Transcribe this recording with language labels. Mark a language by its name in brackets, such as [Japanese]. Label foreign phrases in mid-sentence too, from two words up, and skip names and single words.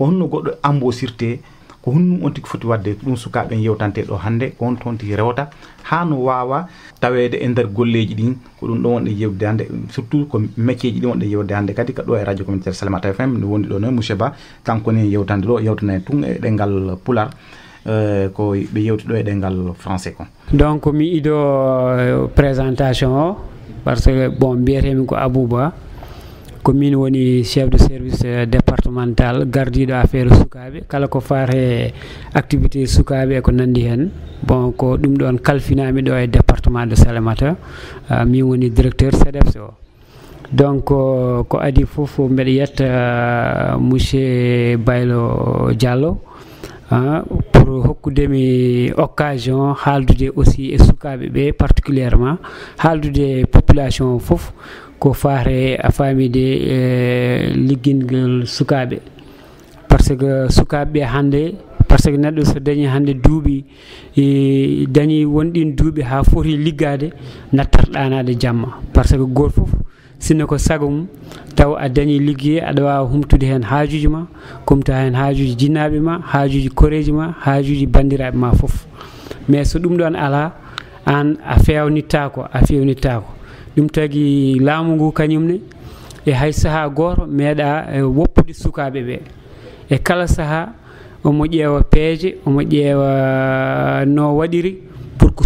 [Fula] honno goɗɗo embauchirte ko honno on tigi foti wadde ɗum sukaɓe yewtante ɗo hande ko on toon tigi rewta ha no wawa tawede e nder golleji ɗin ko ɗum ɗo wonɗe yewde hande surtout ko métier ji ɗi wonɗe yewde hande kadi ka ɗo e [French] radio communautaire [Fula] Salemata FM no wondi ɗo noon monsieur Ba kanko ni yewtande ɗo yewtana tun e ɗengal pular ko ɓe yewti ɗo e ɗengal français ko. Donc mi ido présentation o parce que bon mbiyetemi ko Abouba ko min woni [French] chef de service départemental [Fula] gardiɗo affaire sukaɓe kala ko fate activité sukaɓe e ko nandi hen bon ko ɗum ɗon kalfinami ɗo e département de Salemata min woni directeur CDEPS o. Donc ko adi fof mbeɗa yetta monsieur Baylo Diallo pour hokkudemi occasion haaldude aussi e sukaɓe ɓe particulièrement haaldude population fof ko fate a famide liggingol sukaɓe [French] par ce que [Fula] sukaɓe ɓe hande [French] par ce que [Fula] neɗɗo so dañi hande duuɓi dañi wonɗin duuɓi ha foti liggade nattat ɗanade jamma [French] par ce que [Fula] goto fof sinno ko sago mum taw a dañi ligguey aɗa wawa humtude hen haajuji ma kumta hen haajuji jinnaɓe ma haajuji koreji ma haajuji bandiraɓe ma foof mais so ɗum ɗon ala an a fewnittako ɗum tagui laamu ngu kañumne e hay saaha goto meeɗa woppude sukaɓe ɓe e kala saaha omo ƴeewa peeje omo ƴeewa no waɗiri [French] pour que